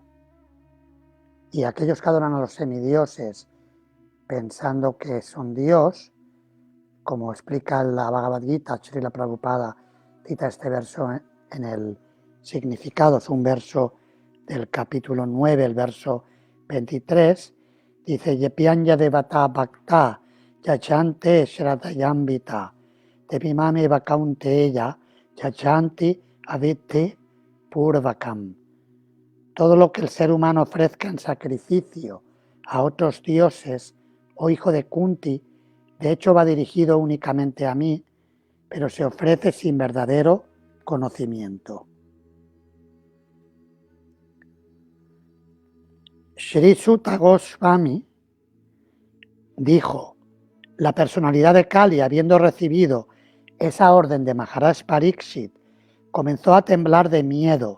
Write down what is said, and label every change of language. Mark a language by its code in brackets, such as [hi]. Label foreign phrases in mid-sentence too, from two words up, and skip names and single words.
[es] Y aquellos que adoran a los semidioses pensando que son Dios, como explica la Bhagavad Gita, Srila Prabhupada cita este verso en el significado, es un verso del capítulo 9, el verso 23, Dice, [sa] येपियन्य देवता भक्त याचन्ते श्रदयम्बित तेपिमामे वकौन्तेय याचन्ति अदित्ति पूर्वकम्. [es] Todo lo que el ser humano ofrezca en sacrificio a otros dioses, oh hijo de Kunti, de hecho va dirigido únicamente a mí, pero se ofrece sin verdadero conocimiento. Sri Sutta Goswami dijo, la personalidad de Kali, habiendo recibido esa orden de Maharaj Pariksit, comenzó a temblar de miedo.